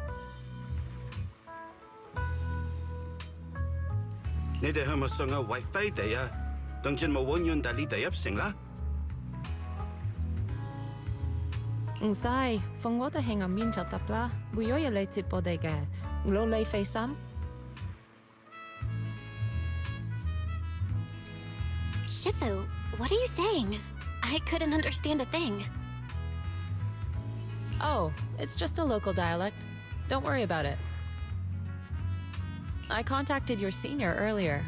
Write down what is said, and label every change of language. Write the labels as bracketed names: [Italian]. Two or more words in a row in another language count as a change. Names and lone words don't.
[Cantonese] 你哋係咪想要Wi-Fi地啊？等陣冇揾人帶你哋入城啦。唔使，放我哋喺入面就得啦。會有人嚟接我哋嘅，勞你費心。 [English] Shifu, what are you saying? I couldn't understand a thing. Oh, it's just a local dialect. Don't worry about it. I contacted your senior earlier.